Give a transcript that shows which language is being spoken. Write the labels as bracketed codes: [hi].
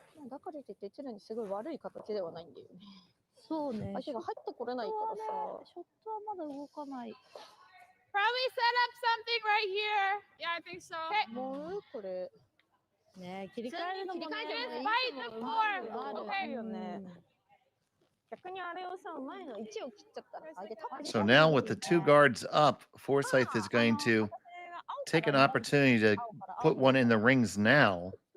[ja] だからといって常にすごい悪い形ではないんだよね。そうね。相手が入ってこれないからさ。ショットはまだ動かない。 [en] Probably set up something right here. Yeah, I think so. Okay. [ja] もうこれ。ね、切り替えるのもね。 [en] Just fight the floor. Okay. [ja] よね。逆にあれをさ、前の1を切っちゃったら相手タップ。 [en] So now with the 2 guards up, Forsythe is going to take an opportunity to put one in the rings now.